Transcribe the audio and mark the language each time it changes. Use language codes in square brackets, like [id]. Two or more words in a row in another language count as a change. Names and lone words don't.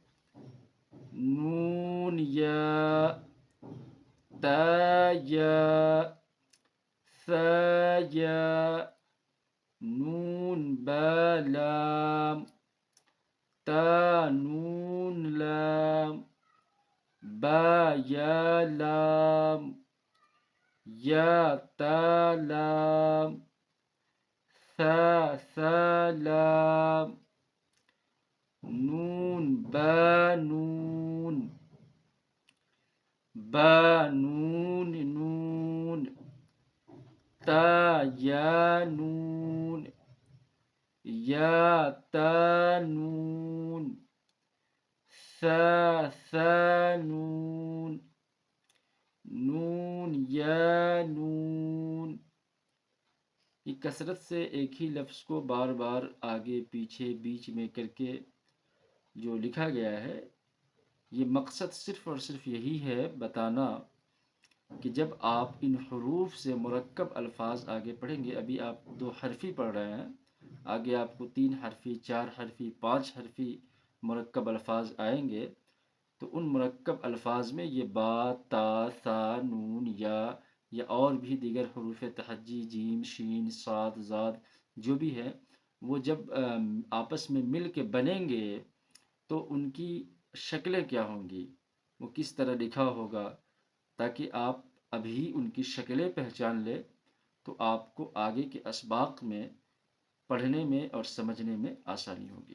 [ur] نون یا، تا یا، ثا یا، نون با لام، تا نون لام، با یا لام، یا تا لام، ثا ثا لام، نون بانون بانون نون تا یا نون یا تا نون ثا نون نون یا نون. یہ کثرت سے ایک ہی لفظ کو بار بار آگے پیچھے بیچ میں کر کے جو لکھا گیا ہے، یہ مقصد صرف اور صرف یہی ہے بتانا کہ جب آپ ان حروف سے مرکب الفاظ آگے پڑھیں گے، ابھی آپ 2 حرفی پڑھ رہے ہیں، آگے آپ کو 3 حرفی، 4 حرفی، 5 حرفی مرکب الفاظ آئیں گے، تو ان مرکب الفاظ میں یہ با، تا، ثا، نون، یا اور بھی دیگر حروف تہجی، جیم، شین، صاد، ضاد جو بھی ہے، وہ جب آپس میں مل کے بنیں گے تو ان کی شکلیں کیا ہوں گی، وہ کس طرح لکھا ہوگا، تاکہ آپ ابھی ان کی شکلیں پہچان لیں تو آپ کو آگے کے اسباق میں پڑھنے میں اور سمجھنے میں آسانی ہوگی.